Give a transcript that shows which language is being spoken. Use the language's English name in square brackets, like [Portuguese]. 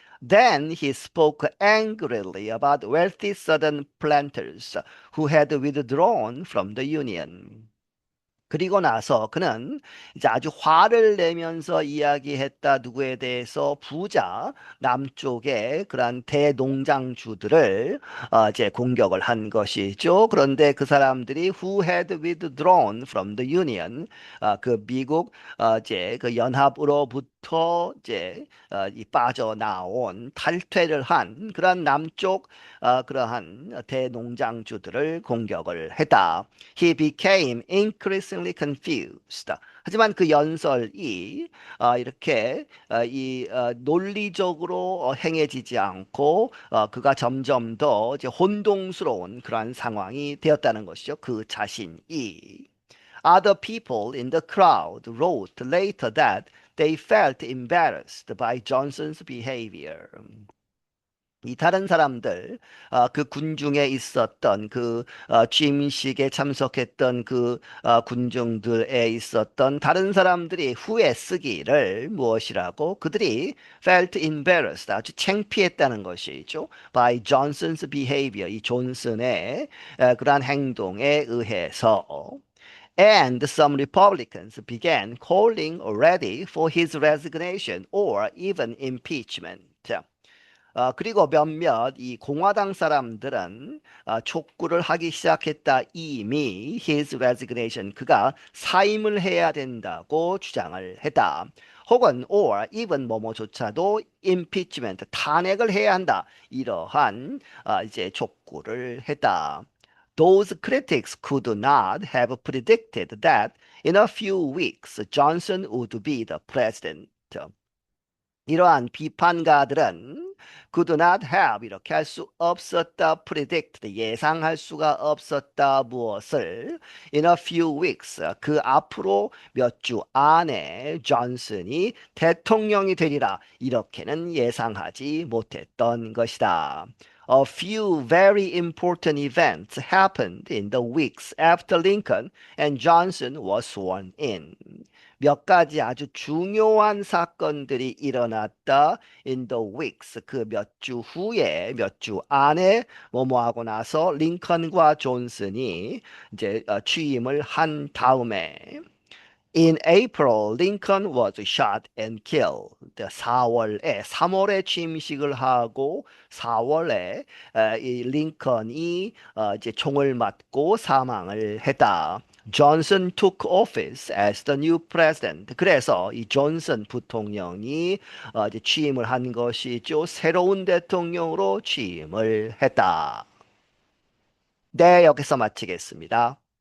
[English] Then he spoke angrily about wealthy southern planters who had withdrawn from the union. [Korean] 그리고 나서 그는 이제 아주 화를 내면서 이야기했다. 누구에 대해서 부자 남쪽의 그러한 대농장주들을 이제 공격을 한 것이죠. 그런데 그 사람들이 [English] who had withdrawn from the union [Korean] 그 미국 이제 그 연합으로부터 이제 이 빠져나온 탈퇴를 한 그러한 남쪽 그러한 대농장주들을 공격을 했다. [English] He became increasingly confused. [Korean] 하지만 그 연설이 이렇게 이 논리적으로 행해지지 않고 그가 점점 더 이제 혼동스러운 그러한 상황이 되었다는 것이죠. 그 자신이. [English] Other people in the crowd wrote later that they felt embarrassed by Johnson's behavior. [Korean] 이 다른 사람들, 그 군중에 있었던 그 취임식에 참석했던 그 군중들에 있었던 다른 사람들이 후에 쓰기를 무엇이라고 그들이 [English] felt embarrassed [Korean] 아주 창피했다는 것이죠. [English] By Johnson's behavior [Korean] 이 존슨의 그러한 행동에 의해서. [English] And some Republicans began calling already for his resignation or even impeachment. [Korean] 그리고 몇몇 이 공화당 사람들은 촉구를 하기 시작했다. 이미 [English] his resignation [Korean] 그가 사임을 해야 된다고 주장을 했다. 혹은 [English] or even [Korean] 뭐뭐조차도 [English] impeachment [Korean] 탄핵을 해야 한다. 이러한 이제 촉구를 했다. [English] Those critics could not have predicted that in a few weeks Johnson would be the president. [Korean] 이러한 비판가들은 [English] could not have [Korean] 이렇게 할 수 없었다 [English] predicted [Korean] 예상할 수가 없었다 무엇을 [English] in a few weeks [Korean] 그 앞으로 몇 주 안에 존슨이 대통령이 되리라 이렇게는 예상하지 못했던 것이다. [English] A few very important events happened in the weeks after Lincoln and Johnson was sworn in. [Korean] 몇 가지 아주 중요한 사건들이 일어났다. [English] In the weeks [Korean] 그 몇 주 후에 몇 주 안에 뭐뭐 하고 나서 링컨과 존슨이 이제 취임을 한 다음에 [English] In April, Lincoln was shot and killed. [Korean] 3월에 취임식을 하고 4월에 이 링컨이 이제 총을 맞고 사망을 했다. [English] Johnson took office as the new president. [Korean] 그래서 이 존슨 부통령이 이제 취임을 한 것이죠. 새로운 대통령으로 취임을 했다. 네, 여기서 마치겠습니다.